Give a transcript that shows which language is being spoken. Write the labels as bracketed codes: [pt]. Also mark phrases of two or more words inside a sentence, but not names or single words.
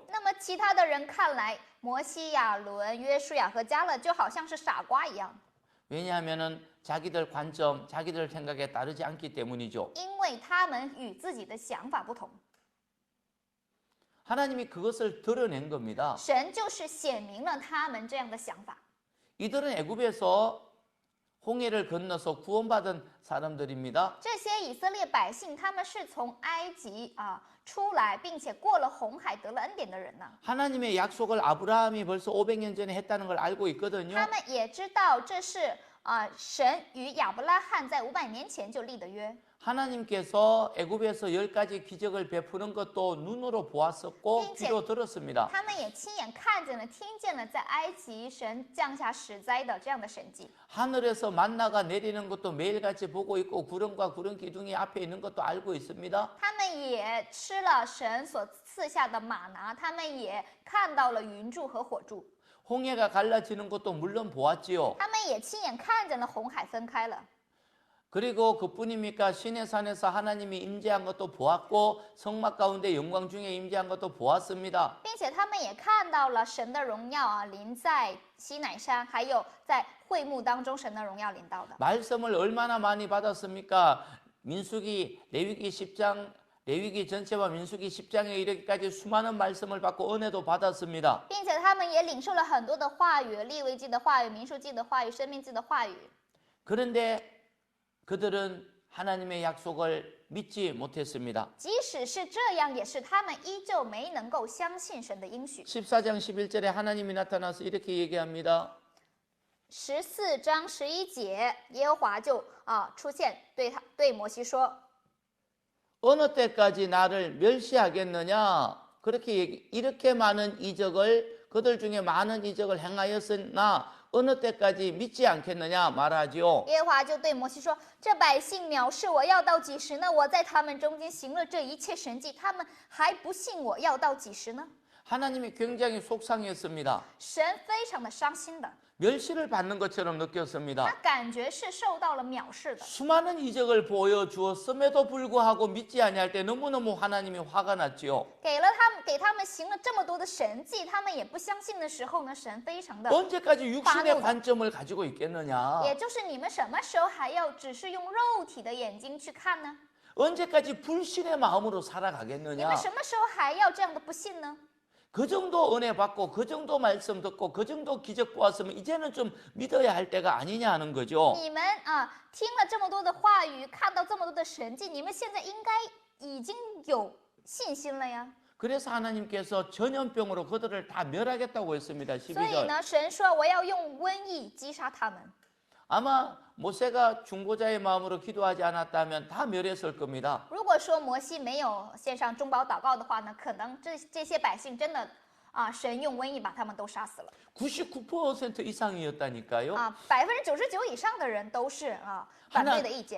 [zh] 那么其他的人看来，摩西、亚伦、约书亚和加勒就好像是傻瓜一样， [ko] 왜냐하면은 자기들 관점, 자기들 생각에 따르지 않기 때문이죠. [zh] 因为他们与自己的想法不同。 [ko] 하나님이 그것을 드러낸 겁니다. [zh] 神就是显明了他们这样的想法。 [ko] 이들은 애굽에서 홍해를 건너서 구원받은 사람들입니다. [zh] 这些以色列百姓，他们是从埃及出来，并且过了红海得了恩典的人呢。 [ko] 하나님의 약속을 아브라함이 벌써 500년 전에 했다는 걸 알고 있거든요. [zh] 他们也知道这是神与亚伯拉罕在500年前就立的约。 [ko] 하나님께서 애굽에서 10가지 기적을 베푸는 것도 눈으로 보았었고 귀로 들었습니다. [zh] 他们也亲眼看见了、听见了在埃及神降下10灾的这样的神迹。 [ko] 하늘에서 만나가 내리는 것도 매일같이 보고 있고 구름과 구름 기둥이 앞에 있는 것도 알고 있습니다. [zh] 他们也吃了神所赐下的玛拿，他们也看到了云柱和火柱， [ko] 홍해가 갈라지는 것도 물론 보았지요. [zh] 他们也亲眼看见了红海分开了。 [ko] 그리고 그뿐입니까? 시내산에서 하나님이 임재한 것도 보았고 성막 가운데 영광 중에 임재한 것도 보았습니다. [zh] 并且他们也看到了神的荣耀临在西乃山，还有在会幕当中神的荣耀临到的。 [ko] 말씀을 얼마나 많이 받았습니까? 민수기, 레위기 10장, 레위기 전체와 민수기 10장에 이르기까지 수많은 말씀을 받고 은혜도 받았습니다. [zh] 并且他们也领受了很多的话语，利未记的话语、民数记的话语、生命记的话语。 [ko] 그런데 그들은 하나님의 약속을 믿지 못했습니다. [zh] 即使是这样，也是他们依旧没能够相信神的应许。 [ko] 14장 11절에 하나님이 나타나서 이렇게 얘기합니다. [zh] 14 章11节，耶和华就出现，对摩西说： [ko] 어느 때까지 나를 멸시하겠느냐? 이렇게 많은 이적을 그들 중에 많은 이적을 행하였으나 어느 때까지 믿지 않겠느냐 말하지요. [zh] 耶和华就对摩西说：“这百姓藐视我，要到几时呢？我在他们中间行了这一切神迹，他们还不信我，要到几时呢？” [ko] 하나님이 굉장히 속상했습니다. [zh] 神非常的伤心的， [ko] 멸시를 받는 것처럼 [zh] 他 [ko] 느꼈습니다. [zh] 感觉是受到了藐视的。 [ko] 수많은 이적을 보여주었음에도 불구하고 믿지 아니할 때 너무너무 하나님이 화가 났지요. [zh] 给他们行了这么多的神迹，他们也不相信的时候呢，神非常的， [ko] 언제까지 육신의 관점을 가지고 있겠느냐? [zh] 也就是你们什么时候还要只是用肉体的眼睛去看呢？ [ko] 언제까지 불신의 마음으로 [zh] 你 [ko] 살아가겠느냐? [zh] 们什么时候还要这样的不信呢？ [ko] 그 정도 은혜 받고 그 정도 말씀 듣고 그 정도 기적 보았으면 이제는 좀 믿어야 할 때가 아니냐 하는 거죠. [zh] 你们听了这么多的话语，看到这么多的神迹，你们现在应该已经有信心了呀。 [ko] 그래서 하나님께서 전염병으로 그들을 다 멸하겠다고 했습니다. [zh] 所以 [ko] 12절. [zh] 呢，神说我要用瘟疫击杀他们。 [ko] 아마 모세가 중보자의 마음으로 기도하지 않았다면 다 멸했을 겁니다. [zh] 如果说摩西没有献上中保祷告的话呢，可能这些百姓真的神用瘟疫把他们都杀死了。 [ko] 99% 이상이었다니까요. [zh] 99%以上的人都是反对的意见。